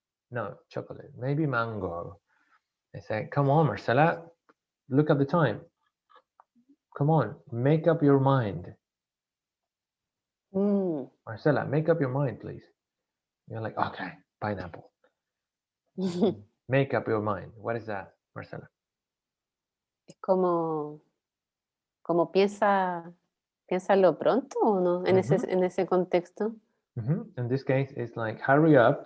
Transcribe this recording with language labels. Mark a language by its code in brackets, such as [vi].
[en] No, chocolate, maybe mango. I say, come on, Marcela, look at the time. Come on, make up your mind. Marcela, make up your mind, please. You're like, okay, pineapple. Make up your mind. What is that, Marcela? [es] Es como piénsalo pronto o no, en ese contexto. [en] In this case, it's like, hurry up.